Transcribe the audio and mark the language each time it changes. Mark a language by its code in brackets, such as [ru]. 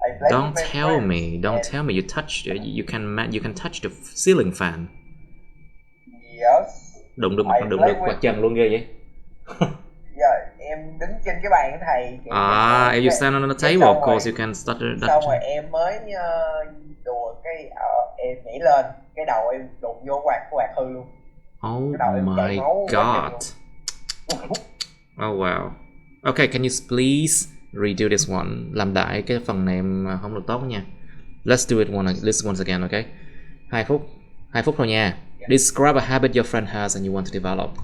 [en] Don't tell me you touched it. You can touch the ceiling fan. Yes. [vi] Đụng được mặt trần luôn ghê vậy. Yeah, em đứng trên cái bàn của thầy. [en] If you stand on the table, of course you can start it. [vi] Xong rồi em mới đùa cái em nhảy lên, cái đầu em đụng vô cái quạt hư luôn. [en] Oh my god. Oh wow. Okay, can you please redo this one? [vi] Làm lại cái phần này em không được tốt nha. [en] Let's do it once again, okay? [vi] 2 phút thôi nha. [en] Describe a habit your friend has and you want to develop.